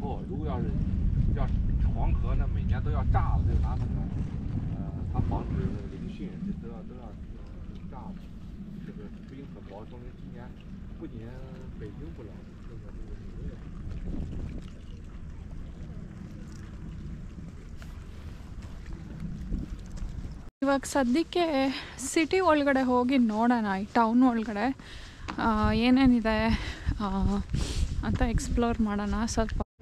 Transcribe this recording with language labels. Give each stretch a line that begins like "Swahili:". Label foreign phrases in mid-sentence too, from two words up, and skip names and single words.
Chinese: 如果要黄河呢，每年都要炸了，就拿那个它防止那个凌汛，这都要炸的。这个冰很薄，说明今年不仅北京不冷，这个纽约。
Kannada: ಇವಾಗ ಸದ್ಯಕ್ಕೆ ಸಿಟಿ ಒಳಗಡೆ ಹೋಗಿ ನೋಡೋಣ, ಈ ಟೌನ್ ಒಳಗಡೆ ಏನೇನಿದೆ ಅಂತ ಎಕ್ಸ್ಪ್ಲೋರ್ ಮಾಡೋಣ ಸ್ವಲ್ಪ.